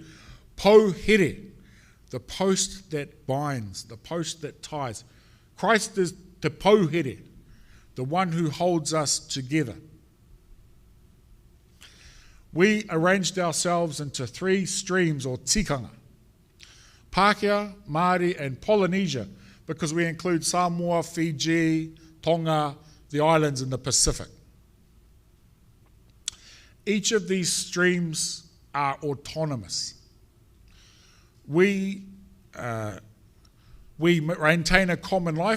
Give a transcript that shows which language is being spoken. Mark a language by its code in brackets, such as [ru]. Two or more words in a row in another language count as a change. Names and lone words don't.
[en] Pauhere, the post that binds, the post that ties. Christ is Te Pauhere, the one who holds us together. We arranged ourselves into 3 streams or tikanga. Pākehā, Māori and Polynesia, because we include Samoa, Fiji, Tonga, the islands in the Pacific. Each of these streams are autonomous. We maintain a common life.